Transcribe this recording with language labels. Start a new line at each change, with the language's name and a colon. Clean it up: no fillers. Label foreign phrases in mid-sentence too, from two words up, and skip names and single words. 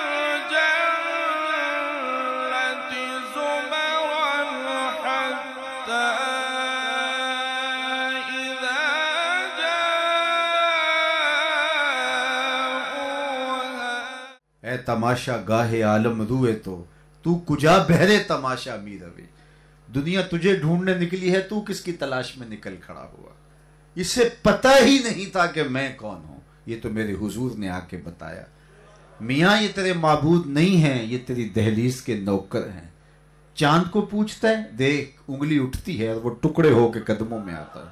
Arabic: الجنة زمرا حتى إذا جاءوها۔
Persian: اے تماشا گاہ عالم روئے تو کجا بہرے تماشا می روے،
Urdu: دنیا تجھے ڈھونڈنے نکلی ہے، تو کس کی تلاش میں نکل کھڑا ہوا۔ اسے پتہ ہی نہیں تھا کہ میں کون ہوں، یہ تو میرے حضور نے آ کے بتایا۔ میاں یہ تیرے معبود نہیں ہیں، یہ تیری دہلیز کے نوکر ہیں۔ چاند کو پوچھتا ہے، دیکھ انگلی اٹھتی ہے اور وہ ٹکڑے ہو کے قدموں میں آتا ہے۔